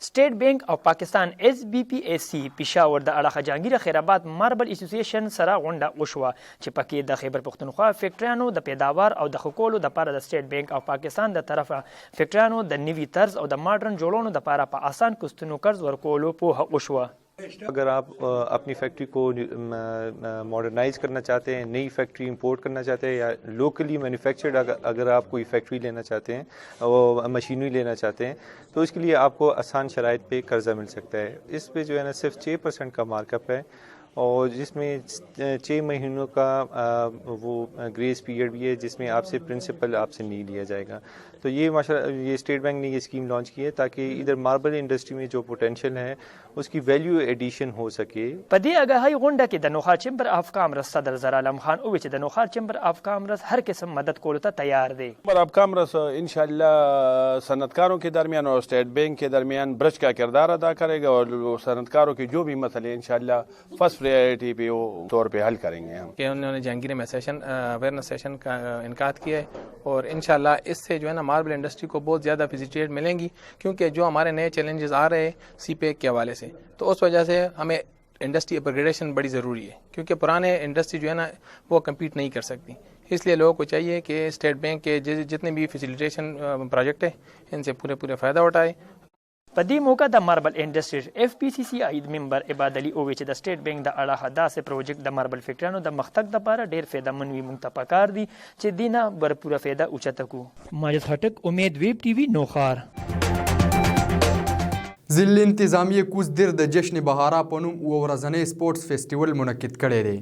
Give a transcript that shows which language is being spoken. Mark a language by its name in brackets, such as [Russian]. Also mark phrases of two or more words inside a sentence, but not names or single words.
[Pashto] سټیټ بینک او پاکستان SBPAC پېښور د اړخه جهانګیر خیرآباد ماربل اسوسییشن سره غونډه وشوه چې پکې د خیبر پښتونخوا فیکټریانو د پیداوار او د ښه کولو دپاره د سټیټ بینک او پاکستان د طرفه فیکټریانو د نوي طرز او د ماډرن جوړونو دپاره په آسان قسطونو قرض ورکولو پوهه وشوه. [Urdu] اگر آپ اپنی فیکٹری کو ماڈرنائز کرنا چاہتے ہیں، نئی فیکٹری امپورٹ کرنا چاہتے ہیں یا [English] locally manufactured [Urdu] اگر آپ کوئی فیکٹری لینا چاہتے ہیں اور مشینری لینا چاہتے ہیں تو اس کے لیے آپ کو آسان شرائط پہ قرضہ مل سکتا ہے. اس پہ جو ہے نا صرف 6% کا مارک اپ ہے اور جس میں 6 مہینوں کا وہ [English] grace period [Urdu] بھی ہے جس میں آپ سے پرنسپل آپ سے نہیں لیا جائے گا. تو یہ اسٹیٹ بینک نے یہ اسکیم لانچ کی ہے تاکہ ادھر [English] marble industry [Urdu] میں جو پوٹینشل ہے اس کی [English] value addition [Urdu] ہو سکے. [Pashto] په دې اگاهی غونډه کې د نوخار چمبر اف کامرس صدر زر عالم خان او چې د نوخار چمبر اف کامرس هر قسم مدد کولو ته تیار دی. [Urdu] چمبر اف کامرس انشاءاللہ صنعتکاروں کے درمیان اور اسٹیٹ بینک کے درمیان برج کا کردار ادا کرے گا اور صنعتکاروں کے جو بھی مسئلے انشاءاللہ [English] first priority [Urdu] پہ وہ طور پہ حل کریں گے. ہم کہ انہوں نے جہانگیر میں [English] session awareness session [Urdu] کا انعقاد کیا ہے اور انشاءاللہ اس سے جو ہے نا [English] marble industry [Urdu] کو بہت زیادہ وزیٹڈ ملیں گی، کیونکہ جو ہمارے نئے چیلنجز آ رہے ہیں CPEC کے حوالے سے، تو اس وجہ سے ہمیں [English] industry upgradation [Urdu] بڑی ضروری ہے، کیونکہ پرانے انڈسٹری جو ہے نا وہ کمپیٹ نہیں کر سکتی. اس لیے لوگوں کو چاہیے کہ اسٹیٹ بینک کے جتنے بھی [English] facilitation project [Urdu] ہے ان سے پورے فائدہ اٹھائے. [Pashto] په دې موقع د ماربل انډسټریز FPCCI ممبر عباد علي اووی چې د سټیټ بانک د اړه داسې پروجیکټ د ماربل فیکټریانو د مختګ لپاره ډیر فایدهمن وي. موږ ته پکار دي چې دینه برپوره فایده اوچته کو. ماجد خټک، امید ویب ټي وي، نوخار. ضلع انتظامیه کوزدر د جشن بهارا په نوم اوه ورځنی [English] sports festival [Pashto] منعقد کړی دی.